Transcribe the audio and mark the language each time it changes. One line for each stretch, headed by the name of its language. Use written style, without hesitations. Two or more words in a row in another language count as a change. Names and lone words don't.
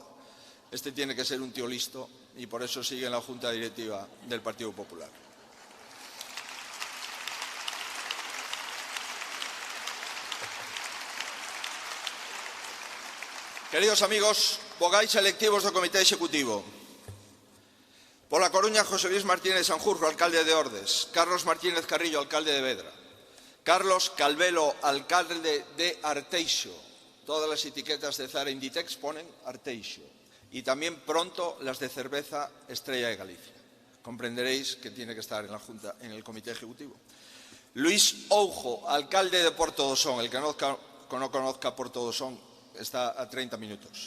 Spanish: Este tiene que ser un tío listo y por eso sigue en la Junta Directiva del Partido Popular.
Galician: Queridos amigos, vogais electivos do Comité Executivo. Pola Coruña, José Luis Martínez Sanjurjo, alcalde de Ordes. Carlos Martínez Carrillo, alcalde de Vedra. Carlos Calvelo, alcalde de Arteixo.
Spanish: Todas las etiquetas de Zara Inditex ponen Arteixo. Y también pronto las de cerveza Estrella de Galicia. Comprenderéis que tiene que estar en la Junta, en el Comité Ejecutivo. Luis Oujo, alcalde de Portodosón. El que no conozca Portodosón está a 30 minutos.